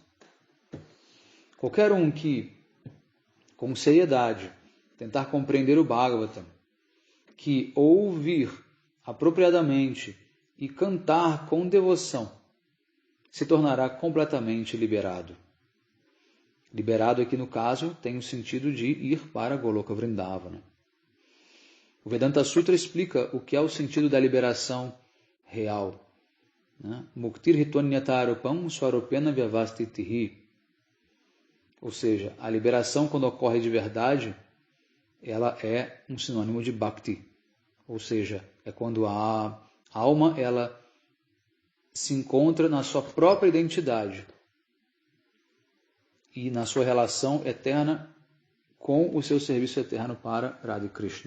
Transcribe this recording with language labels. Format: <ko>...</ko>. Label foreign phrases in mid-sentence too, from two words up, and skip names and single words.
<pt>Qualquer um que, com seriedade, tentar compreender o Bhagavatam, que ouvir apropriadamente e cantar com devoção, se tornará completamente liberado. Liberado aqui no caso tem o sentido de ir para Goloka Vrindavana. O Vedanta Sutra explica o que é o sentido da liberação real.</pt> <sa>मुक्तिर् हित्वान्यथारूपं स्वरूपेण व्यवस्थितिः.</sa> <pt>Ou seja, a liberação, quando ocorre de verdade, ela é um sinônimo de bhakti. Ou seja, é quando a alma ela se encontra na sua própria identidade e na sua relação eterna com o seu serviço eterno para Radha Krishna.</pt>